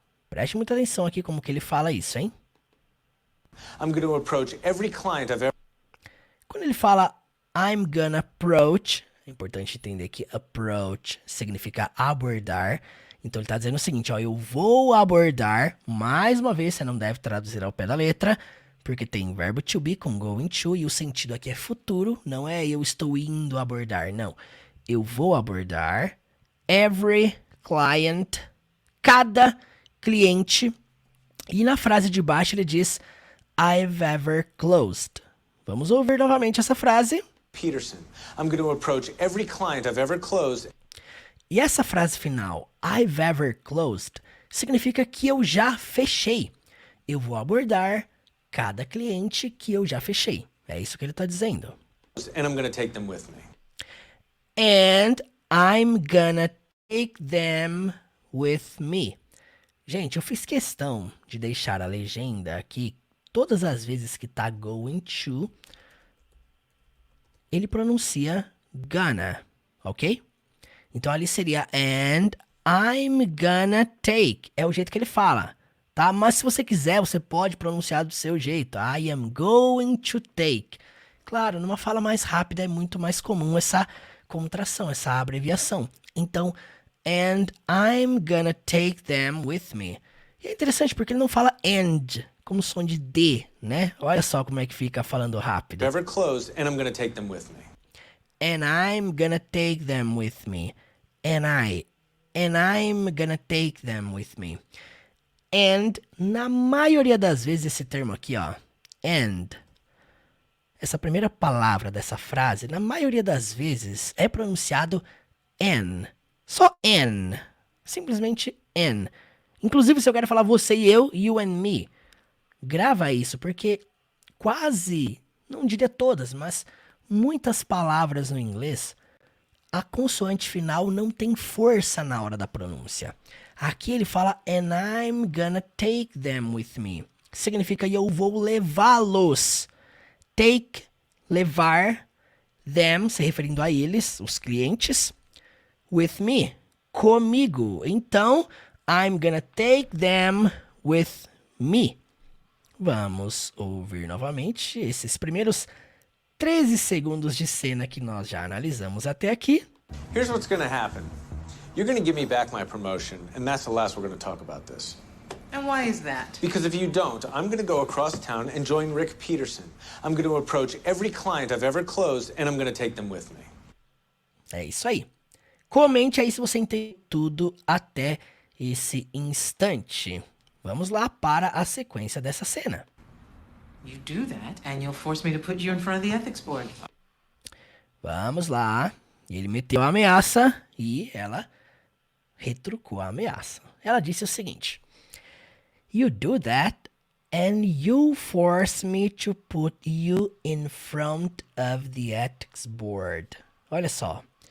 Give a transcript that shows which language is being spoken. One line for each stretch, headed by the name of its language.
Portuguese: Preste muita atenção aqui como que ele fala isso, hein?
English: I'm going to approach every client I've ever...
Portuguese: Quando ele fala
English: I'm gonna approach,
Portuguese: é importante entender que approach significa abordar. Então ele está dizendo o seguinte, ó, eu vou abordar, mais uma vez, você não deve traduzir ao pé da letra, porque tem verbo to be com going to, e o sentido aqui é futuro, não é eu estou indo abordar, não. Eu vou abordar
English: every client,
Portuguese: cada cliente, e na frase de baixo ele diz
English: I've ever closed.
Portuguese: Vamos ouvir novamente essa frase.
English: Peterson, I'm going to approach every client I've ever closed.
Portuguese: E essa frase final,
English: I've ever closed,
Portuguese: significa que eu já fechei. Eu vou abordar cada cliente que eu já fechei. É isso que ele está dizendo.
English: And I'm going to take them with me. And I'm gonna take them with me.
Portuguese: Gente, eu fiz questão de deixar a legenda aqui. Todas as vezes que tá going to, ele pronuncia gonna, ok? Então ali seria
English: and I'm gonna take.
Portuguese: É o jeito que ele fala, tá? Mas se você quiser, você pode pronunciar do seu jeito.
English: I am going to take.
Portuguese: Claro, numa fala mais rápida é muito mais comum essa contração, essa abreviação.
English: Então, and I'm gonna take them with me.
Portuguese: E é interessante porque ele não fala and, como som de D, né? Olha só como é que fica falando rápido.
English: Ever closed, and I'm going to take them with me. And I'm gonna take them with me. And I'm gonna take them with me.
Portuguese: and, na maioria das vezes, esse termo aqui, ó, and, essa primeira palavra dessa frase, na maioria das vezes, é pronunciado N. Só N. Simplesmente N. Inclusive, se eu quero falar você e eu,
English: you and me,
Portuguese: grava isso, porque quase, não diria todas, mas muitas palavras no inglês, a consoante final não tem força na hora da pronúncia. Aqui ele fala,
English: and I'm gonna take them with me.
Portuguese: Significa, eu vou levá-los. Take, levar, them, se referindo a eles, os clientes, with me, comigo.
English: Então, I'm gonna take them with me.
Portuguese: Vamos ouvir novamente esses primeiros 13 segundos de cena que nós já analisamos até aqui.
English: Here's what's gonna happen. You're gonna give me back my promotion, and that's the last we're gonna talk about this. And why is that? Because if you don't, I'm gonna go across town and join Rick Peterson. I'm gonna approach every client I've ever closed, and I'm gonna take them with me.
Portuguese: É isso aí. Comente aí se você entende tudo até esse instante. Vamos lá para a sequência dessa cena.
English: You do that, and you'll force me to put you in front of the ethics board.
Portuguese: Vamos lá. Ele meteu a ameaça e ela retrucou a ameaça. Ela disse o seguinte:
English: You do that and you force me to put you in front of the ethics board.
Portuguese: Olha só.